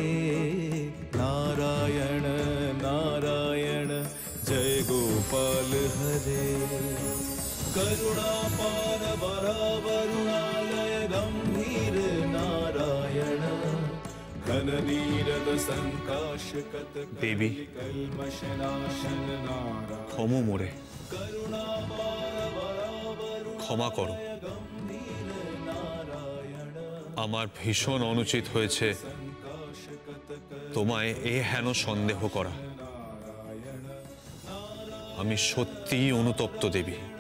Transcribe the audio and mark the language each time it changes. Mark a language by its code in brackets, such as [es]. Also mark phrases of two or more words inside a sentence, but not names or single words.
[sa] नारायण नारायण जय गोपाल हरे, करुणापार वरुणालय गंभीर नारायण, घननीरद संकाशकत देवी, कल्मषनाशन नारायण, [bn] ক্ষমো মোরে, ক্ষমা করো। আমার ভীষণ অনুচিত হয়েছে তোমায় এ হেন সন্দেহ করা। আমি সত্যিই অনুতপ্ত দেবী।